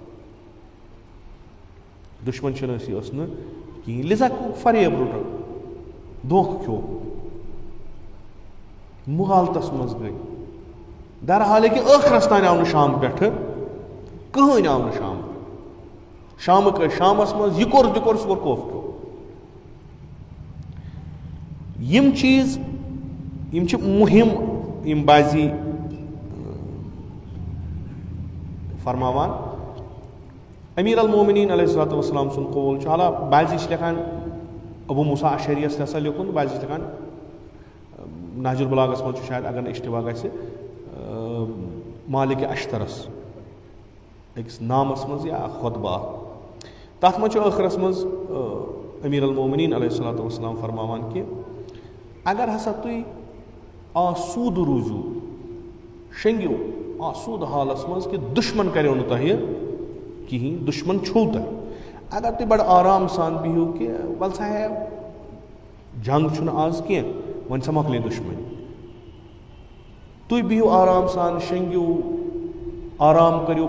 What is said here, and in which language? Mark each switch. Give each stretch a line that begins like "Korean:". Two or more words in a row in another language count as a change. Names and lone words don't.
Kashmiri: دُشمن شنٲسی ٲس نہٕ کِہیٖنۍ لِذا فریب روٚٹُکھ دھوکہٕ کھیوٚو مُغالتس منٛز گٔے درحالے کہِ ٲخرس تانۍ آو نہٕ شام پٮ۪ٹھٕ کٕہٕنۍ آو نہٕ شام شامہٕ کٔر شامس منٛز یہِ کوٚر تہِ کوٚر سُہ کوٚر کوٚف یِم چیٖز یِم چھِ مُہِم یِم بازی فرماوان امیر المومنین
Arabic: علیہ الصلوۃ والسلام
Kashmiri: سُنٛد قول چھُ حالہ بازی چھِ لیکھان ابو موسیٰ اشعریَس تہِ ہسا لیوٚکھُن بازی چھِ لیکھان نہج البلاغس منٛز چھُ شاید اگر نہٕ اشتباہ گژھِ مالِکِ اشترس أکِس نامس منٛز یا خۄطبہ تتھ منٛز چھُ ٲخرس منٛز امیر المومنین
Arabic: علیہ الصلوۃ والسلام
Kashmiri: فرماوان کہِ اگر ہسا تُہۍ آسوٗدٕ روٗزِو شیٚنگِو آسوٗدٕ حالس منٛز کہِ دُشمن کریو نہٕ تۄہہِ کِہیٖنۍ دُشمن چھُو تۄہہِ اگر تُہۍ بڑٕ آرام سان بِہِو کہِ وَلہٕ سا ہے جنگ چھُنہٕ آز کینٛہہ وۄنۍ سا مۄکلے دُشمنی تُہۍ بِہِو آرام سان شیٚنگِو آرام کٔرِو